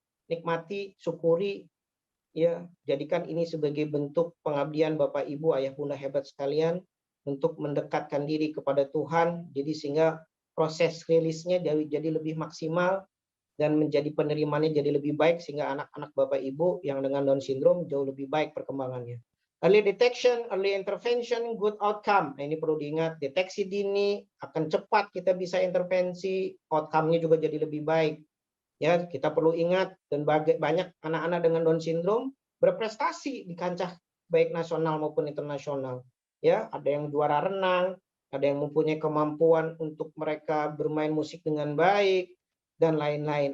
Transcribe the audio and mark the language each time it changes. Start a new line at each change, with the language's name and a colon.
Indonesian: Nikmati, syukuri, ya jadikan ini sebagai bentuk pengabdian Bapak Ibu, Ayah Bunda hebat sekalian untuk mendekatkan diri kepada Tuhan, jadi sehingga proses rilisnya jadi lebih maksimal dan menjadi penerimaannya jadi lebih baik, sehingga anak-anak Bapak Ibu yang dengan Down syndrome jauh lebih baik perkembangannya.
English: Early detection, early intervention, good outcome.
Indonesian: Nah, ini perlu diingat, deteksi dini akan cepat kita bisa intervensi, outcome-nya juga jadi lebih baik. Ya, kita perlu ingat, dan banyak anak-anak dengan Down syndrome berprestasi di kancah baik nasional maupun internasional. Ya, ada yang juara renang, ada yang mempunyai kemampuan untuk mereka bermain musik dengan baik dan lain-lain.